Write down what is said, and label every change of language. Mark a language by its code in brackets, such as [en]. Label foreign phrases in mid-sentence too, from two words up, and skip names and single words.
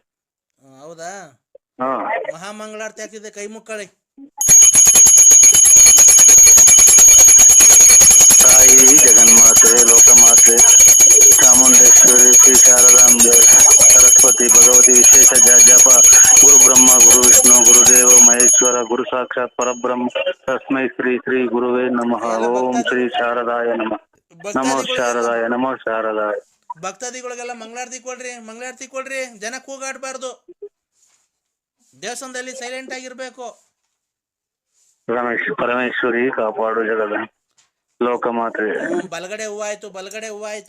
[kn] ಹೌದಾ? ಮಹಾಮಂಗಳಾರತಿ ಆಗ್ತಿದೆ, ಕೈ ಮುಕ್ಕಳಿ. ತಾಯಿ ಜಗನ್ಮಾತೆ, ಲೋಕಮಾತೆ, ಚಾಮುಂಡೇಶ್ವರಿ, ಶ್ರೀ ಶಾರದಾಂಬೆ, ಸರಸ್ವತಿ, ಭಗವತಿ ವಿಶೇಷ ಜಪ. [sa] ಗುರು ಬ್ರಹ್ಮ, ಗುರು ವಿಷ್ಣು, ಗುರುದೇವ ಮಹೇಶ್ವರ, ಗುರು ಸಾಕ್ಷಾತ್ ಪರಬ್ರಹ್ಮ ತಸ್ಮೈ ಶ್ರೀ ಶ್ರೀ ಗುರುವೇ ನಮಃ. ಓಂ ಶ್ರೀ ಶಾರದಾಯ ನಮಃ. ನಮೋ ಶಾರದಾಯ ನಮೋ ಶಾರದಾಯ. [kn] ಭಕ್ತಾದಿಗಳಿಗೆಲ್ಲ ಮಂಗಳಾರತಿ ಕೊಡ್ರಿ. ಜನ ಕೂಗಾಡ್ಬಾರ್ದು. ದೇವಸ್ಥಾನದಲ್ಲಿ ಸೈಲೆಂಟ್ ಆಗಿರ್ಬೇಕು. ಪರಮೇಶ್ವರಿ ಕಾಪಾಡು ಜಗದ ಲೋಕಮಾತೆ. ಬಲಗಡೆ ಹೂವ ಆಯ್ತು.